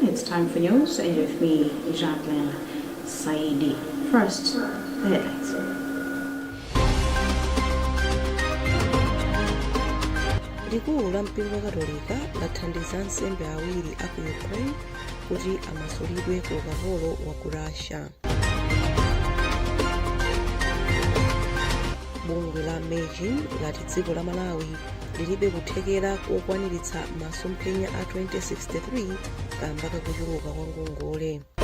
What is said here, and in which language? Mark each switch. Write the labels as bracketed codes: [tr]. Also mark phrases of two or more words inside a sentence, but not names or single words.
[en] It's time for news and with me, Jacqueline Saidi. First, the headlines. [ny] Likulu la mpingo Katolika lathandiza nsembe awiri aku Ukraine kuti amasulidwe ku ukapolo wa ku Russia. Bungwe la Meiji lati dziko la Malawi lilibe kuthekera kokwaniritsa masomphenya a 2063 kamba kakuchuluka kwa ngongole.